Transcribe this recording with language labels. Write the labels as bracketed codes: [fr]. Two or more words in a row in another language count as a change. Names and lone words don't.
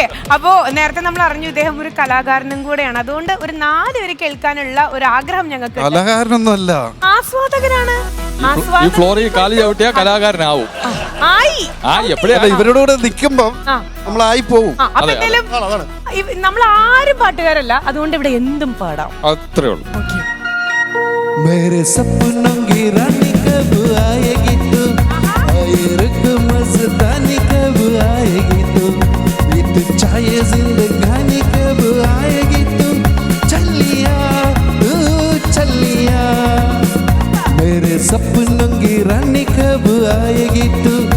[ml] അപ്പോ നേരത്തെ നമ്മൾ അറിഞ്ഞു ഇദ്ദേഹം ഒരു കലാകാരനും കൂടെയാണ്. അതുകൊണ്ട് ഒരു 4 പേര് കേൾക്കാനുള്ള ഒരു ആഗ്രഹം ഞങ്ങൾക്ക്. കലാകാരനൊന്നുമല്ല, ആസ്വാദകരാണ്. ഈ ഫ്ലോറിൽ കാലി ചവിട്ടിയാ കലാകാരനാവും. ഇവരോട് നിൽക്കുമ്പം നമ്മളായി പോവും. നമ്മൾ ആരും പാട്ടുകാരല്ല, അതുകൊണ്ട് ഇവിടെ എന്തും പാടാം. അത്രേ ഉള്ളൂ. [hi] मेरे सपनों की रानी कब आएगी तू, मस्तानी कब आएगी तू, बीत जाए जिंदगानी कब आएगी तू, चलिया तू चलिया, मेरे सपनों की रानी कब आएगी तू,